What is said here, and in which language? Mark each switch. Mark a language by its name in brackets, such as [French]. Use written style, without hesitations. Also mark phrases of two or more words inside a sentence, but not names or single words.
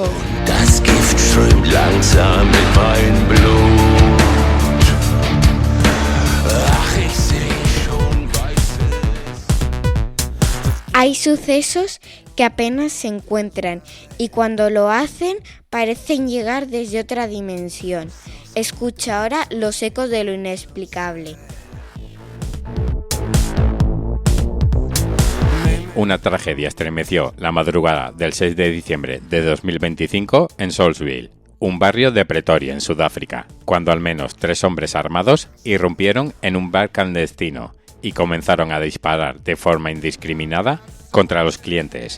[German] Das Gift strömt langsam in mein Blut. Ach, ich seh schon Weißes. [Spanish] Hay sucesos que apenas se encuentran y cuando lo hacen parecen llegar desde otra dimensión. Escucha ahora los ecos de lo inexplicable. Una tragedia estremeció la madrugada del 6 de diciembre de 2025 en Soulsville, un barrio de Pretoria, en Sudáfrica, cuando al menos 3 hombres armados irrumpieron en un bar clandestino y comenzaron a disparar de forma indiscriminada contra los clientes.